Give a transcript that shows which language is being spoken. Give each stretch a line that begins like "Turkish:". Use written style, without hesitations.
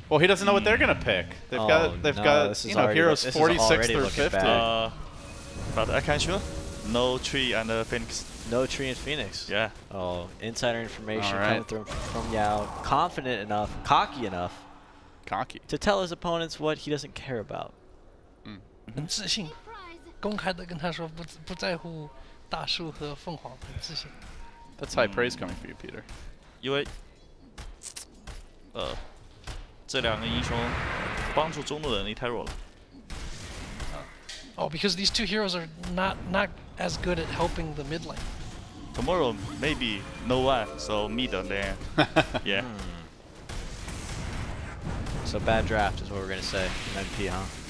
English: Well, he doesn't know what they're going to pick. They've got you know, heroes 46 through 50. But I can show no tree and Phoenix. No tree and Phoenix. Yeah. Oh, insider information right. coming through from Yao. Confident enough, cocky enough. Cocky. To tell his opponents what he doesn't care about.
Chinese: 很自信，公开的跟他说不在乎大树和凤凰，很自信。
English: That's high praise coming for you, Peter.
Chinese: 因为这两个英雄帮助中路的能力太弱了。
English: Oh, because these two heroes are not as good at helping the mid lane. Tomorrow maybe no one, so mid lane. Yeah. So bad draft is what we're gonna say. MP, huh?